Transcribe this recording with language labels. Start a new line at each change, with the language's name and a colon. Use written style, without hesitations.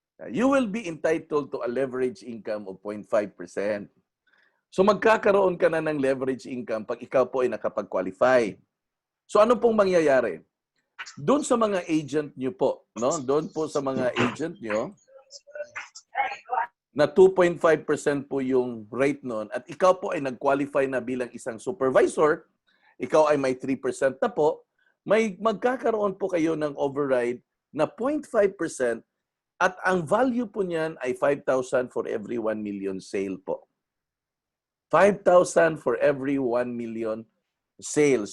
English: You will be entitled to a leverage income of 0.5%.
Filipino: So magkakaroon ka na ng leverage income pag ikaw po ay nakapag-qualify. So ano pong mangyayari? Doon sa mga agent nyo po, no? Doon po sa mga agent nyo, na 2.5% po yung rate nun, at ikaw po ay nag-qualify na bilang isang supervisor, ikaw ay may 3% na po, may magkakaroon po kayo ng override na 0.5% at ang value po niyan ay 5,000
English: for every 1 million sale
Filipino: po.
English: 5,000 for every 1 million sales.